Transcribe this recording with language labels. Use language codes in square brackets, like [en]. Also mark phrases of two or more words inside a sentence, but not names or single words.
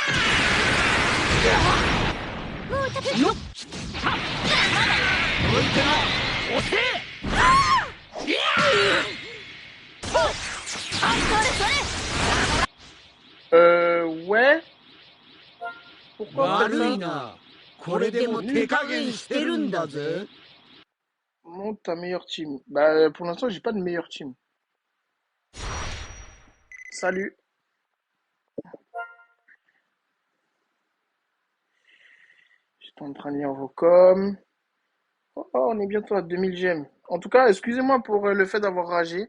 [fr] Ouais. Pourquoi [ja] 悪い [fr] faire ça? [ja] な。これでも手加減してるんだぜ。 [fr] Monte ta meilleure team. Bah, pour l'instant, j'ai pas de meilleure team. Salut. J'étais en train de lire vos coms. Oh, on est bientôt à 2000 gemmes. En tout cas, excusez-moi pour le fait d'avoir ragé.